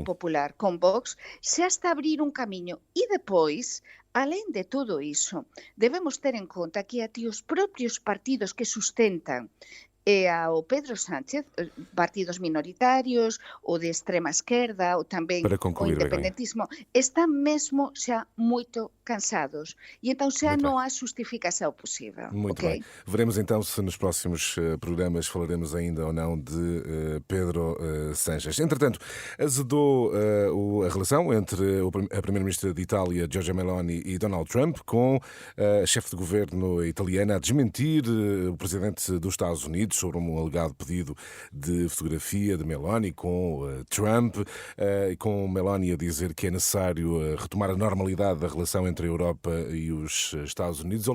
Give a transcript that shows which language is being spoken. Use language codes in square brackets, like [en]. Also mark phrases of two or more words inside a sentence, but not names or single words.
[gl] Popular con Vox, xa está a abrir un camiño. E depois, alén de todo iso, debemos ter en conta que até os propios partidos que sustentan ao Pedro Sánchez, partidos minoritarios, o de extrema esquerda, ou tamén [pt] Para o concluir, Begonha. [gl] independentismo, están mesmo xa moito cansados. E entón xa [pt] Muito non há justificação possível. Muito Ok? bem. Veremos então se nos próximos programas falaremos ainda ou não de Pedro Sánchez. Entretanto, azedou a relação entre a Primeira-Ministra de Itália, Giorgia Meloni, e Donald Trump, com a chefe de governo italiana a desmentir o presidente dos Estados Unidos sobre um alegado pedido de fotografia de Meloni com Trump, e com Meloni a dizer que é necessário retomar a normalidade da relação entre a Europa e os Estados Unidos.